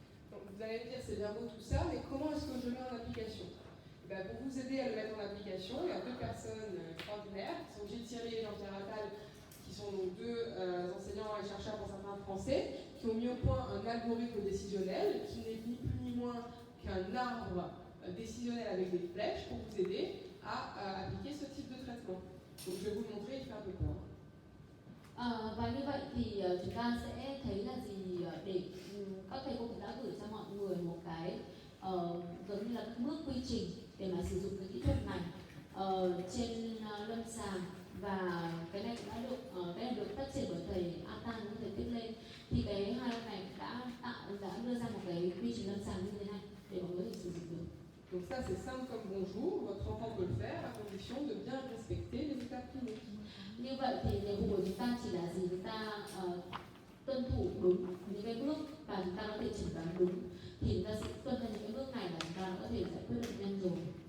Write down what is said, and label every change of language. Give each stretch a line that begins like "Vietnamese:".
French: Donc, vous allez me dire, c'est bien beau tout ça, mais comment est-ce que je le mets en application? Et bien, pour vous aider à le mettre en application, il y a deux personnes extraordinaires, qui sont Gilles Thierry et Jean-Pierre Attal, qui sont donc deux enseignants et chercheurs pour certains français, qui ont mis au point un algorithme décisionnel qui n'est ni plus ni moins qu'un arbre décisionnel avec des flèches pour vous aider à appliquer ce type de traitement. Donc, je vais vous le montrer, il fait un peu peur.
Vietnamese: Và như vậy thì chúng ta sẽ thấy là gì, để các thầy cô cũng đã gửi cho mọi người một cái giống như là các bước quy trình để mà sử dụng cái kỹ thuật này trên lâm sàng, và cái này cũng đã được phát triển bởi thầy Atan và thầy Tuyết Lê. Thì cái hai ông này đã đưa ra một cái quy trình lâm sàng như thế này để mọi người có thể sử dụng được.
French: Donc ça c'est simple comme bonjour, votre enfant peut le faire à condition de bien respecter les étapes cliniques.
Vietnamese: Như vậy thì nhiệm vụ của chúng ta chỉ là gì, chúng ta tuân thủ đúng những cái bước và chúng ta có thể chẩn đoán đúng, thì chúng ta sẽ tuân theo những cái bước này và chúng ta có thể giải quyết bệnh nhân rồi.